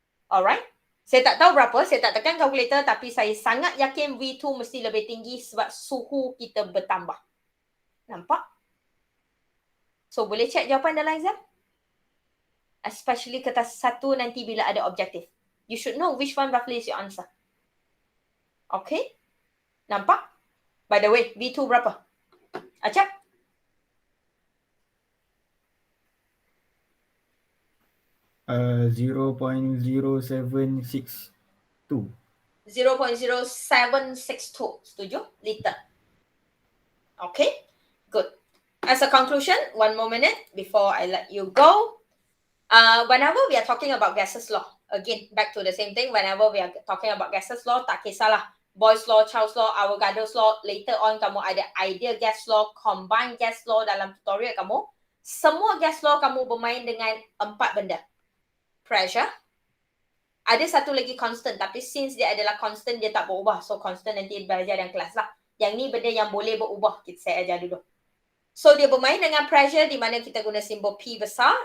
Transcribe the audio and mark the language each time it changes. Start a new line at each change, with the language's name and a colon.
Malay: Alright? Saya tak tahu berapa, saya tak tekan kalkulator, tapi saya sangat yakin V2 mesti lebih tinggi sebab suhu kita bertambah. Nampak? So, boleh check jawapan dalam exam? Especially kertas 1 nanti bila ada objektif.
English: You should know which one roughly is your answer.
Malay: Okay? Nampak?
English: By the way,
Malay: V2 berapa? Acap? Uh, 0.0762. 0.0762. Setuju? Liter. Okay? Good.
English: As a conclusion, one more minute before I let you go. Whenever we are talking about gases law, again, back to the same thing. Whenever we are talking about gases law,
Malay: tak kisahlah.
English: Boyle's law, Charles law, Avogadro's law. Later on,
Malay: kamu ada ideal gas law, combined gas law dalam tutorial kamu. Semua gas law kamu bermain dengan 4 benda. Pressure. Ada satu lagi constant, tapi since dia adalah constant, dia tak berubah. So, constant nanti belajar dalam kelas lah. Yang ni benda yang boleh berubah. Saya ajar dulu. So, dia bermain dengan pressure di mana kita guna simbol P besar.